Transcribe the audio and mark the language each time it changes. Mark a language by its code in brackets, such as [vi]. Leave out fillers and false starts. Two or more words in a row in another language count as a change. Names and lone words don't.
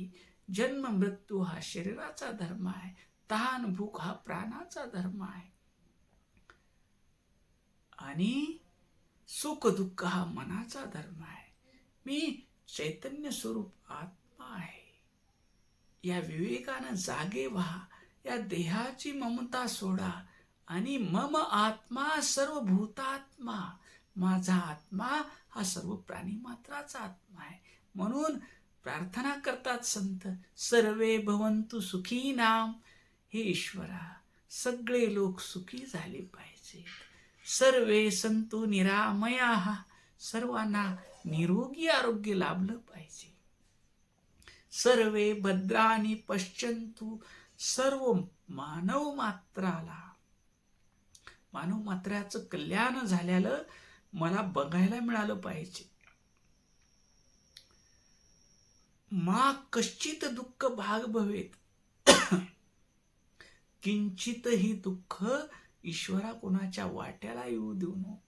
[mr] जन्म मृत्यू हा शरीराचा धर्म आहे, तहान भूक हा प्राणाचा धर्म आहे, आणि सुख दुःख हा मनाचा धर्म आहे. मी चैतन्य स्वरूप आत्मा आहे. या विवेकानं जागे व्हा. या देहाची ममता सोडा आणि [sa] मम आत्मा सर्व भूतात्मा. [mr] माझा आत्मा हा सर्व प्राणी मात्राचा आत्मा आहे. म्हणून प्रार्थना करतात संत, [sa] सर्वे भवन्तु सुखी नाम. [mr] हे ईश्वरा, सगळे लोक सुखी झाले पाहिजे. [sa] सर्वे संतु निरामयाः. [mr] सर्वांना निरोगी आरोग्य लाभलं पाहिजे. [sa] सर्वे भद्राणी पश्यन्तु. [mr] सर्व मानव मात्राचं कल्याण झालेलं मला बघायला मिळालं पाहिजे. [sa] मा कश्चित दुःख भाग भवेत. [mr] किंचितही दुःख ईश्वरा कोणाच्या वाट्याला येऊ देऊ नको.